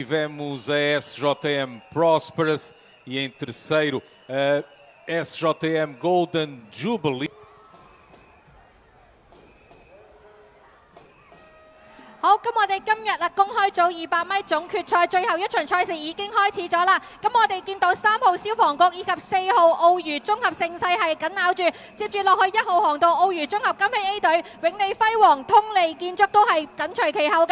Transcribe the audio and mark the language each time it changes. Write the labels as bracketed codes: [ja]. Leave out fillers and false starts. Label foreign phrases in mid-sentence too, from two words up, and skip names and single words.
[pt] Tivemos a SJM Prosperous e em terceiro a SJM Golden Jubilee. [yue] 好，咁我哋今日公開組200米總決賽最後一場賽事已經開始咗啦。咁我哋見到3號消防局以及4號澳娛綜合盛世係緊咬住，接住落去1號航道澳娛綜合金禧 A 隊、永利輝煌、通利建築都係緊隨其後㗎。